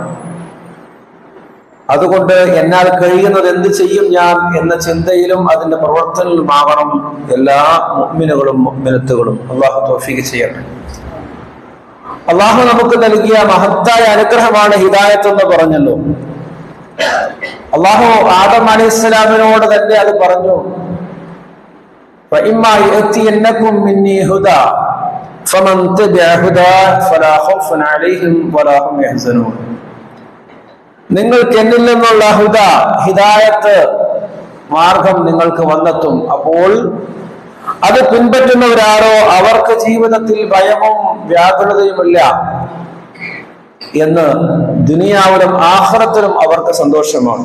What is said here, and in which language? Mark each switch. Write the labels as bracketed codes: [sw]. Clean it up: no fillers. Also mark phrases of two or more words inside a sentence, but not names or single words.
[ml] അതുകൊണ്ട് എന്നാൽ കഴിയുന്നത് എന്ത് ചെയ്യും ഞാൻ എന്ന ചിന്തയിലും അതിന്റെ പ്രവർത്തനങ്ങളുമാകണം എല്ലാ മുഅ്മിനുകളും മുഅ്മിനത്തുകളും. അള്ളാഹു തൗഫീഖ് ചെയ്യട്ടെ. അള്ളാഹു നമുക്ക് നൽകിയ മഹത്തായ അനുഗ്രഹമാണ് ഹിദായത്ത് എന്ന് പറഞ്ഞല്ലോ. അള്ളാഹു ആദം അലൈഹിസ്സലാമിനോട് തന്നെ അത് പറഞ്ഞു, [ar] فَإِمَّا يَأْتِيَنَّكُم مِّنِّي هُدًى فَمَن تَبِعَ هُدَايَ فَلَا خَوْفٌ عَلَيْهِمْ وَلَا هُمْ يَحْزَنُونَ. [ml] നിങ്ങൾക്ക് എന്നിൽ നിന്നുള്ള ഹിദായത്ത് മാർഗം നിങ്ങൾക്ക് വന്നെത്തും. അപ്പോൾ അത് പിൻപറ്റുന്നവരാരോ അവർക്ക് ജീവിതത്തിൽ ഭയവും വ്യാകുലതയുമില്ല എന്ന് ദുനിയാവിലും ആഖിറത്തിലും അവർക്ക് സന്തോഷമാണ്.